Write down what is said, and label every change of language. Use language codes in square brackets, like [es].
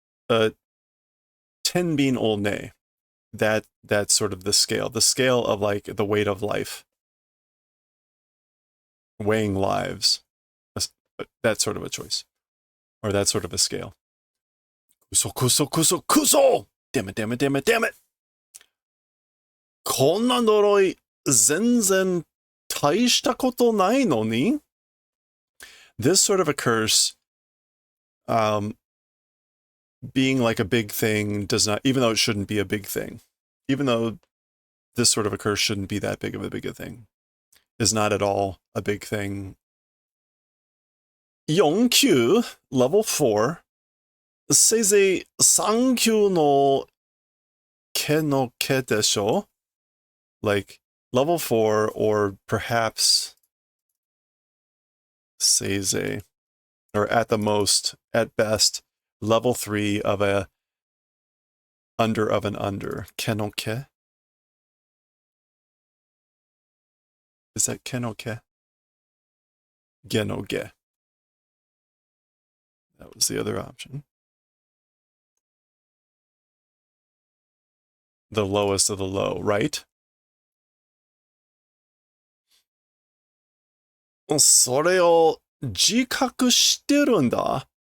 [ja] Tenbin o ne, [en] that's sort of the scale of, like, the weight of life, weighing lives. That's sort of a choice, or that's sort of a scale. [ja] Kuso! [en] Damn it! [ja] こんな呪い全然大したことないのに? [en] This sort of a curse, being like a big thing does not, even though it shouldn't be a big thing, even though this sort of a curse shouldn't be that big of a thing, is not at all a big thing. 4級 level 4. [ja] せいぜい3級の毛の毛でしょ? [en] Like level 4 or perhaps [ja] せいぜい [en] or at the most, at best, level 3 of a under of an under. [ja] 毛の毛? [en] Is that 毛の毛?げのげ. That was the other option. The lowest of the low, right? [ja] それを自覚してるんだ。